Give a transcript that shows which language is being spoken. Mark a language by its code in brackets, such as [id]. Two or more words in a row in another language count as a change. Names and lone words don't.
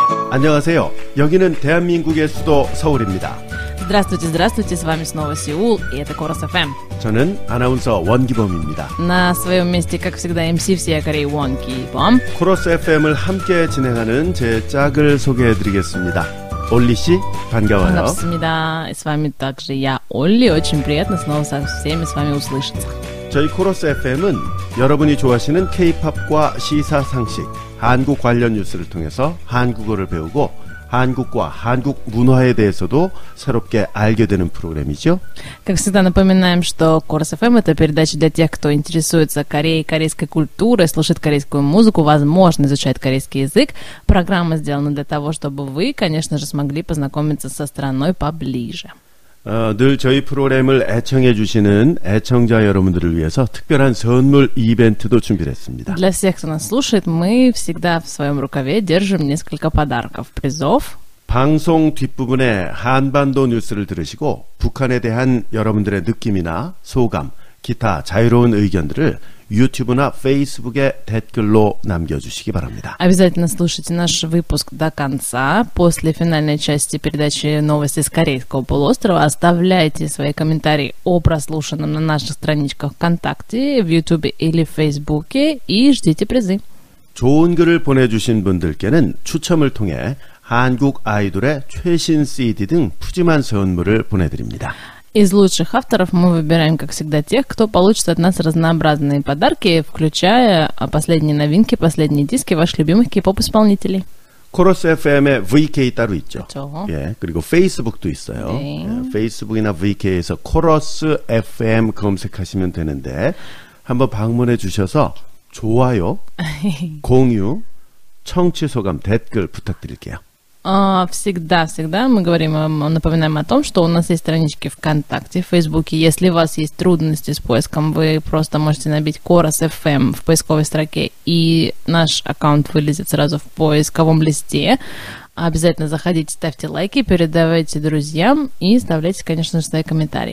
[ko] 안녕하세요. 여기는 대한민국의 수도 서울입니다. [ru] Здравствуйте, здравствуйте, с вами снова Сеул, и это Корос FM. [ko] 저는 아나운서 원기범입니다. [ru] На своем месте, как всегда, MC всея Кореи Вон Ки-бом. [ko] 코러스 FM을 함께 진행하는 제 짝을 소개해드리겠습니다. 올리 씨, 반가워요. 반갑습니다. [ru] И с вами также я, Олли. Очень приятно снова со всеми с вами услышаться. [ko] 저희 코러스 FM은 여러분이 좋아하시는 K-팝과 시사 상식, 한국 관련 뉴스를 통해서 한국어를 배우고 한국과 한국 문화에 대해서도 새롭게 알게 되는 프로그램이죠. [ru] Как всегда напоминаем, что Корос FM — это передача для тех, кто интересуется Кореей, корейской культурой, слушает корейскую музыку, возможно, изучает корейский язык. Программа сделана для того, чтобы вы, конечно же, смогли познакомиться со страной поближе. [ko] 늘 저희 프로그램을 애청해 주시는 애청자 여러분들을 위해서 특별한 선물 이벤트도 준비를 했습니다. [ru] Для всех, кто нас слушает, мы всегда в своем рукаве держим несколько подарков, призов. [ko] 방송 뒷부분에 한반도 뉴스를 들으시고 북한에 대한 여러분들의 느낌이나 소감, 기타 자유로운 의견들을 유튜브나 페이스북에 댓글로 남겨주시기 바랍니다. [ru] Обязательно слушайте наш выпуск до конца. После финальной части передачи «Новости с Корейского полуострова» оставляйте свои комментарии о прослушанном на наших страничках ВКонтакте, в Ютубе или в Фейсбуке и ждите призы. [ko] 좋은 글을 보내주신 분들께는 추첨을 통해 한국 아이돌의 최신 CD 등 푸짐한 선물을 보내드립니다. [ru] Из лучших авторов мы выбираем, как всегда, тех, кто получит от нас разнообразные подарки, включая последние новинки, последние диски ваших любимых K-pop-исполнителей. [ko] 코러스 FM의 VK 따로 있죠. 그렇죠. 예, 그리고 페이스북도 있어요. 네. 예, 페이스북이나 VK에서 코러스 FM 검색하시면 되는데 한번 방문해 주셔서 좋아요, 공유, 청취 소감, 댓글 부탁드릴게요. [ru] Всегда мы говорим, напоминаем о том, что у нас есть странички ВКонтакте, в Фейсбуке. Если у вас есть трудности с поиском, вы просто можете набить Корос FM в поисковой строке, и наш аккаунт вылезет сразу в поисковом листе. Обязательно заходите, ставьте лайки, передавайте друзьям и оставляйте, конечно же, свои комментарии.